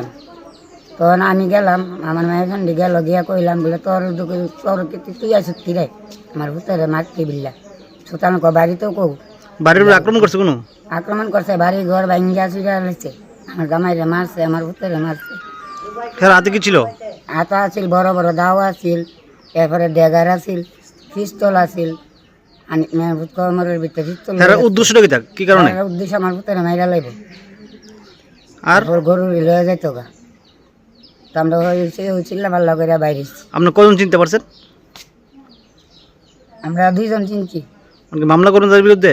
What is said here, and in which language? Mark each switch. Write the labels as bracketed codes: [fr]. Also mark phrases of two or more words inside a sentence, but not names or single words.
[bn] তখন আমি গেলাম, আমার মায়ের সঙ্গে গিয়া কইলাম বলে তোর তুই আসুক রে আমার ভিতরে মারতে বিল্লা। সুলতান বাড়িতেও কৌ বাড়ির উপর আক্রমণ করছে? কোনো আক্রমণ করছে, বাড়ি ঘর ভাঙ্গিয়া চুরা লাগছে, আমার জামাইরে মারছে, আমার ভিতরে মারছে। হেরা হাতে কি ছিল? হাতা আছিল, বড় বড় দাও আছিল, এরপরে ডেগার আছিল, পিস্তল আছিল। কমরের ভিতরে পিস্তল। উদ্দেশ্যটা কি? কি কারণে? উদ্দেশ্য আমার ভিতরে মাইরা লাগবে, আর গরু লয়ে যেত গা। তো আমরা চিল্লা পাল্লা করে বাইরে। আপনি কজন চিনতে পারছেন? আমরা 2 জন চিনছি। মামলা করুন তার বিরুদ্ধে?